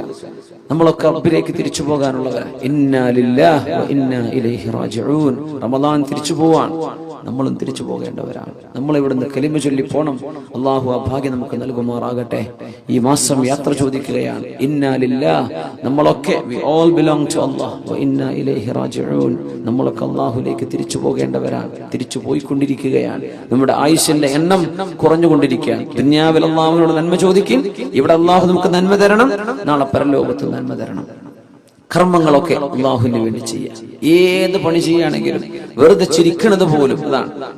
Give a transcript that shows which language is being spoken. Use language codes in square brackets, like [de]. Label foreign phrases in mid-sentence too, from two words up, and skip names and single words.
[ml] നമ്മളൊക്കെ റബ്ബിലേക്ക് തിരിച്ചു പോകാനുള്ളവരാണ്. [ar] إنا لله وإنا إليه راجعون. [ml] റമളാൻ തിരിച്ചു പോവാൻ. നമ്മളും തിരിച്ചു പോകേണ്ടവരാണ്. നമ്മൾ ഇവിടുന്ന് കലിമ ചൊല്ലി പോണം. അള്ളാഹു ആ ഭാഗ്യം നമുക്ക് നൽകുമാറാകട്ടെ. ഈ മാസം യാത്ര ചോദിക്കുകയാണ്. [ar] إنا لله, നമ്മളൊക്കെ [en] we all belong to Allah [ar] وإنا إليه راجعون. [ml] നമ്മളൊക്കെ അള്ളാഹുലേക്ക് തിരിച്ചു പോകേണ്ടവരാണ്, തിരിച്ചു പോയിക്കൊണ്ടിരിക്കുകയാണ്. നമ്മുടെ ആയുസ്സിന്റെ എണ്ണം കുറഞ്ഞുകൊണ്ടിരിക്കുകയാണ്. ദുനിയാവിൽ അള്ളാഹുവിനോട് നന്മ ചോദിക്കും, ഇവിടെ അള്ളാഹു നമുക്ക് നന്മ തരണം, നാളെ പരലോകത്ത് നന്മ തരണം. കർമ്മങ്ങളൊക്കെ അള്ളാഹുവിന് വേണ്ടി ചെയ്യാം. ഏത് പണി ചെയ്യുകയാണെങ്കിലും വെറുതെ ചിരിക്കുന്നത് പോലും അതാണ്.